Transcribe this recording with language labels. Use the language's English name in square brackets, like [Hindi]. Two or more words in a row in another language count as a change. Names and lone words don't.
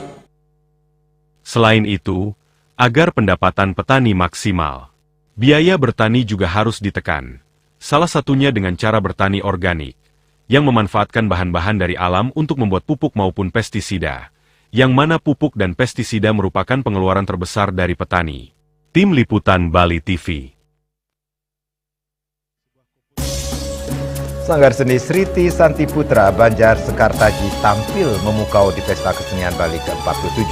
[Indonesian] Selain itu, agar pendapatan petani maksimal, biaya bertani juga harus ditekan. Salah satunya dengan cara bertani organik, yang memanfaatkan bahan-bahan dari alam untuk membuat pupuk maupun pestisida, yang mana pupuk dan pestisida merupakan pengeluaran terbesar dari petani. Tim Liputan Bali TV. Sanggar Seni Sriti Santi Putra Banjar Sekartaji tampil memukau di Pesta Kesenian Bali ke-47.